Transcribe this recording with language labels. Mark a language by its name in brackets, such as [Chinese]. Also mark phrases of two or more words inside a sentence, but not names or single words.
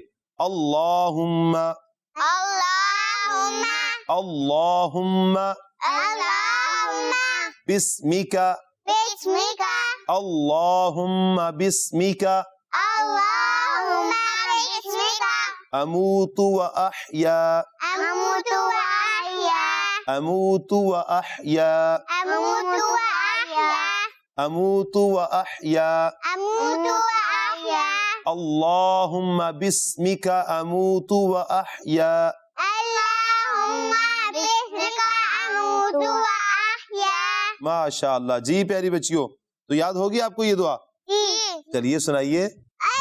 [Arabic] اللہم اللہم اللہم اللہم بسمک بسمک اللہم بسمک اللہم بسمک اموت و احیا اموت و احیا اموت و احیا اموت و احیا اموت و احیا اموت و احیا اللہم بسمک اموت و احیا. اللہم بسمک اموت و احیا. ماشاءاللہ. [Urdu] جی پیاری بچیوں, تو یاد ہوگی آپ کو یہ دعا؟ چلیے سنائیے.